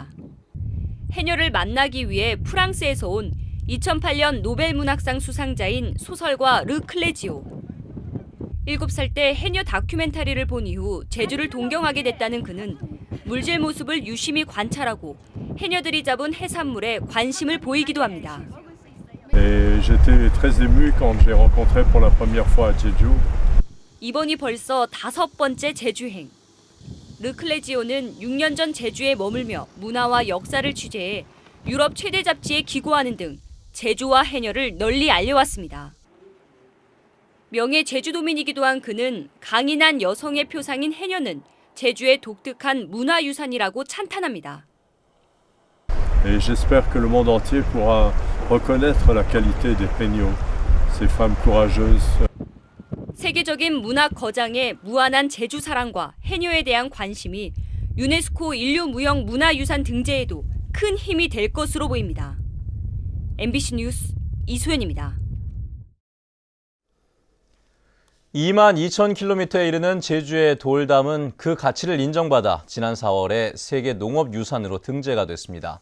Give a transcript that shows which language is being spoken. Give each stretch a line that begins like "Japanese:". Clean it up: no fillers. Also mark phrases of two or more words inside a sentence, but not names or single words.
Korean: 해녀를 만나기 위해 프랑스에서 온 2008년 노벨 문학상 수상자인 소설가 르클레지오. 7살 때 해녀 다큐멘터리를 본 이후 제주를 동경하게 됐다는 그는 물질 모습을 유심히 관찰하고 해녀들이 잡은 해산물에 관심을 보이기도 합니다.
French: J'étais très ému quand j'ai rencontré pour la première fois à Jeju.
Korean: 이번이 벌써 5번째 제주행. 르클레지오는 6년 전 제주에 머물며 문화와 역사를 취재해 유럽 최대 잡지에 기고하는 등 제주와 해녀를 널리 알려왔습니다. 명예 제주도민이기도 한 그는 강인한 여성의 표상인 해녀는 제주의 독특한 문화유산이라고 찬탄합니다.
French: Et j'espère que le monde entier pourra reconnaître la qualité des peignots, ces femmes courageuses.
Korean: 세계적인 문학 거장의 무한한 제주 사랑과 해녀에 대한 관심이 유네스코 인류무형 문화유산 등재에도 큰 힘이 될 것으로 보입니다. MBC 뉴스 이소연입니다. 22,000km에 이르는 제주의 돌담은 그 가치를 인정받아 지난 4월에 세계 농업유산으로 등재가 됐습니다.